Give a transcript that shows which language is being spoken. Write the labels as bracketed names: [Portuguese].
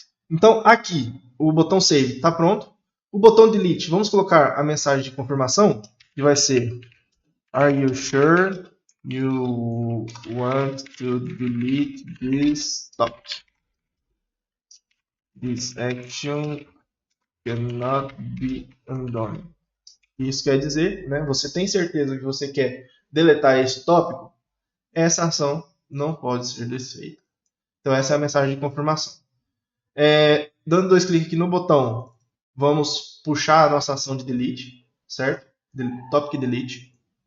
[Portuguese] Então, aqui, o botão Save está pronto. O botão Delete, vamos colocar a mensagem de confirmação, que vai ser [English] Are you sure you want to delete this topic? This action cannot be undone. [Portuguese] Isso quer dizer, né, você tem certeza que você quer deletar esse tópico? Essa ação não pode ser desfeita. Então, essa é a mensagem de confirmação. Dando 2 cliques aqui no botão, vamos puxar a nossa ação de delete, certo? Topic delete.